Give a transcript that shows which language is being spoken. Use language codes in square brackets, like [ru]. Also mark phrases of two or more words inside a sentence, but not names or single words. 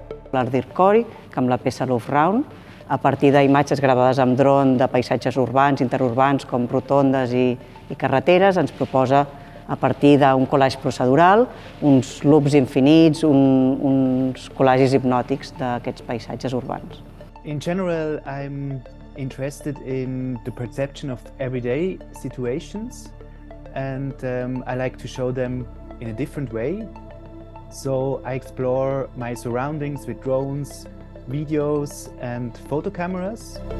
[ca] L'art Dirk Koy, que amb la peça Luftraum, a partir d'imatges gravades amb dron de paisatges urbans, interurbans, com rotondes i carreteres, ens proposa, a partir d'un collage procedural, uns loops infinits, uns collages hipnòtics d'aquests paisatges urbans. [en] In general, I'm interested in the perception of everyday situations, and I like to show them in a different way. So I explore my surroundings with drones, videos and photo cameras.